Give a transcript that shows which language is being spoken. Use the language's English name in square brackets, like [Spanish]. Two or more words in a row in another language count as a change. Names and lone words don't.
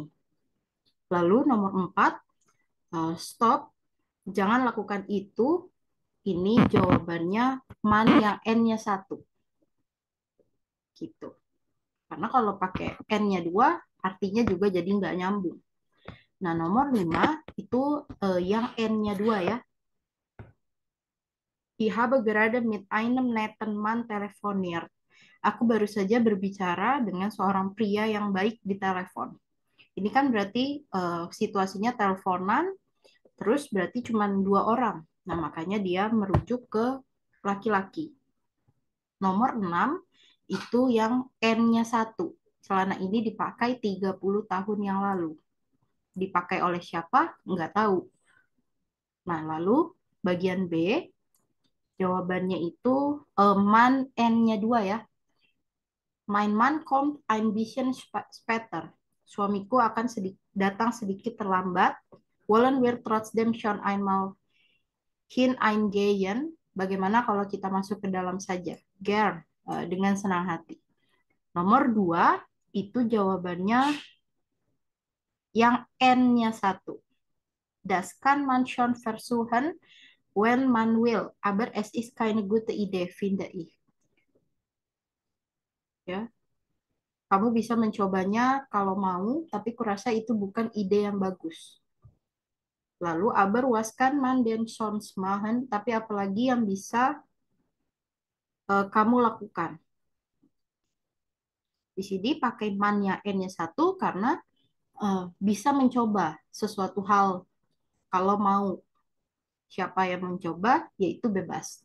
[Indonesian] Lalu nomor 4, stop, jangan lakukan itu. Ini jawabannya man yang N-nya 1. Gitu. Karena kalau pakai N-nya 2, artinya juga jadi nggak nyambung. Nah, nomor 5 itu yang N-nya 2 ya. [German] Ich habe gerade mit einem netten Mann telefoniert. [Indonesian] Aku baru saja berbicara dengan seorang pria yang baik di telepon. Ini kan berarti situasinya teleponan, terus berarti cuma 2 orang. Nah, makanya dia merujuk ke laki-laki. Nomor 6, itu yang N-nya 1. Celana ini dipakai 30 tahun yang lalu. Dipakai oleh siapa? Nggak tahu. Nah, lalu bagian B, jawabannya itu man N-nya 2 ya. [German] Mein Mann kommt ein bisschen später. [Indonesian] Suamiku akan datang sedikit terlambat. [German] Wollen wir trotzdem schon einmal hineingehen? [Indonesian] Bagaimana kalau kita masuk ke dalam saja? Gern, dengan senang hati. Nomor 2, itu jawabannya yang N-nya 1. [German] Das kann man schon versuchen, when man will. Aber es ist keine gute Idee, finde ich. [Indonesian] Ya. Kamu bisa mencobanya kalau mau, tapi kurasa itu bukan ide yang bagus. Lalu, [German] aber was kann man denn sonst machen? [Indonesian] Tapi apalagi yang bisa kamu lakukan? Di sini pakai man-nya N-nya 1 karena bisa mencoba sesuatu hal. Kalau mau, siapa yang mencoba, yaitu bebas.